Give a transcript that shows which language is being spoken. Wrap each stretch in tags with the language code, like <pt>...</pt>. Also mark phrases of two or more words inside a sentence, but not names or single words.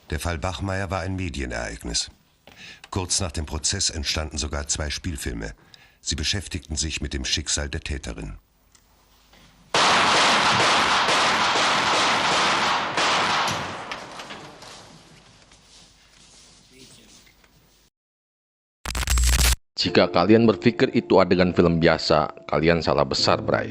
<de>Der Fall Bachmeier war ein Medienereignis. Kurz nach dem Prozess entstanden sogar 2 Spielfilme. Sie beschäftigten sich mit dem Schicksal der Täterin.</de> <id>Jika kalian berpikir itu adegan film biasa, kalian salah besar, Bray.</id>